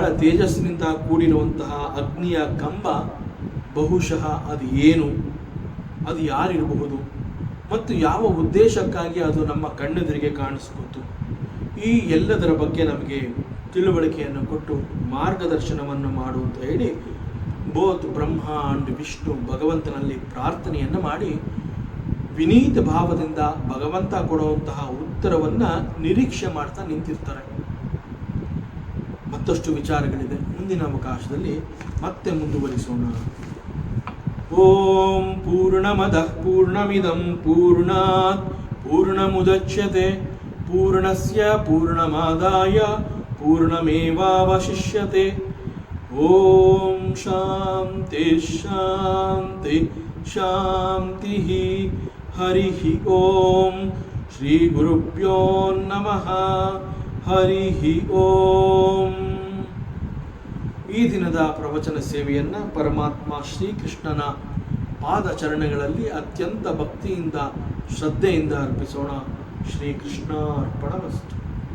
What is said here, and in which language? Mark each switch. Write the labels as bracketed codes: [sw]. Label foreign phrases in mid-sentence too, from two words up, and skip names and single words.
[kn] ತೇಜಸ್ಸಿನಿಂದ ಕೂಡಿರುವಂತಹ ಅಗ್ನಿಯ ಕಂಬ ಬಹುಶಃ ಅದು ಏನು, ಅದು ಯಾರಿರಬಹುದು ಮತ್ತು ಯಾವ ಉದ್ದೇಶಕ್ಕಾಗಿ ಅದು ನಮ್ಮ ಕಣ್ಣೆದುರಿಗೆ ಕಾಣಿಸ್ಕೊತು, ಈ ಎಲ್ಲದರ ಬಗ್ಗೆ ನಮಗೆ ತಿಳುವಳಿಕೆಯನ್ನು ಕೊಟ್ಟು ಮಾರ್ಗದರ್ಶನವನ್ನು ಮಾಡು ಅಂತ ಹೇಳಿ [en] both Brahma and Vishnu [kn] ಭಗವಂತನಲ್ಲಿ ಪ್ರಾರ್ಥನೆಯನ್ನು ಮಾಡಿ ವಿನೀತ ಭಾವದಿಂದ ಭಗವಂತ ಕೊಡುವಂತಹ ಉತ್ತರವನ್ನು ನಿರೀಕ್ಷೆ ಮಾಡ್ತಾ ನಿಂತಿರ್ತಾರೆ. ಮತ್ತಷ್ಟು ವಿಚಾರಗಳಿದೆ, ಮುಂದಿನ ಅವಕಾಶದಲ್ಲಿ ಮತ್ತೆ ಮುಂದುವರಿಸೋಣ. [sa] ಓಂ ಪೂರ್ಣಮದಃ ಪೂರ್ಣಮಿದಂ ಪೂರ್ಣಾತ್ ಪೂರ್ಣಮುದಚ್ಯತೆ ಪೂರ್ಣಸ್ಯ ಪೂರ್ಣಮಾದಾಯ ಪೂರ್ಣಮೇವಾವಶಿಷ್ಯತೆ. ಓಂ ಶಾಂತಿ ಶಾಂತಿ ಶಾಂತಿ. ಹರಿ ಓಂ. ಶ್ರೀ ಗುರುಭ್ಯೋ ನಮಃ. ಹರಿ ಓಂ. [kn] ಈ ದಿನದ ಪ್ರವಚನ ಸೇವೆಯನ್ನು ಪರಮಾತ್ಮ ಶ್ರೀಕೃಷ್ಣನ ಪಾದಚರಣಗಳಲ್ಲಿ ಅತ್ಯಂತ ಭಕ್ತಿಯಿಂದ ಶ್ರದ್ಧೆಯಿಂದ ಅರ್ಪಿಸೋಣ. [sa] ಶ್ರೀಕೃಷ್ಣ ಅರ್ಪಣಮಸ್ತು.